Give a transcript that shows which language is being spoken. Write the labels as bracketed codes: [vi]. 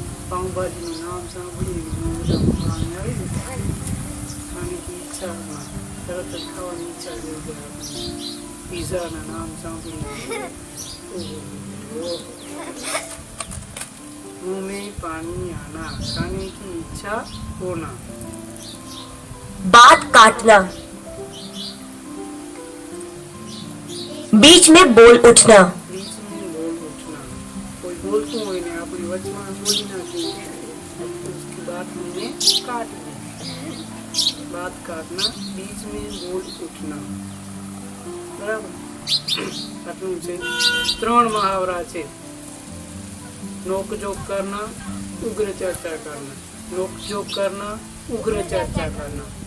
[gu] पाव भाजी નું નામ સાંભળીને મોઢામાં પાણી આવી ને. [hi] ખાने की इच्छा होना, [gu] તરત જ ખાવાની ઈચ્છા થઈ જાય. પીઝાના નામ સાંભળીને ઓહો. [hi] मुंह में पानी आना, खाने की इच्छा होना. बात काटना, बीच में बोल उठना, बीच में बोल उठना. [gu] कोई बोलતું હોય ને આપણી વચમાં બોલી નાખીએ તો [hi] उसकी बात में काट दी. बात काटना, बीच में बोल उठना. [gu] बराबर. આટલું છે. 3 મહાવરા છે. [hi] नोक-झोंक करना, उग्र चर्चा करना. नोक-झोंक करना, उग्र चर्चा करना.